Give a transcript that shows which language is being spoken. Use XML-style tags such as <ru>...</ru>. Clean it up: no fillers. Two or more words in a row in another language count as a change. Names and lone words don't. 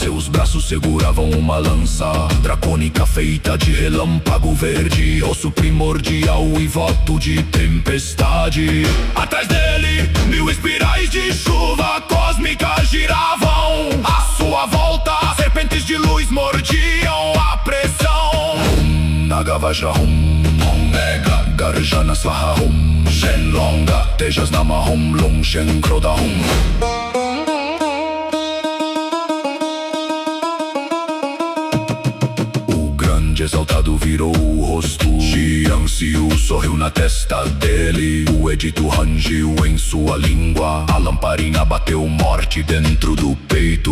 <pt>Seus braços seguravam uma lança dracônica feita de relâmpago verde. Osso primordial e voto de tempestade. Atrás dele, 1000 espirais de chuva cósmica giravam. À sua volta, serpentes de luz mordiam a pressão. Nagavaja Omega Garjana Swaha Shenlonga Tejas Nama Long Shen Kroda O grande exaltado virou o rosto. Jiang Xiu sorriu na testa dele. O edito rangiu em sua língua. A lamparina bateu morte dentro do peito.</pt>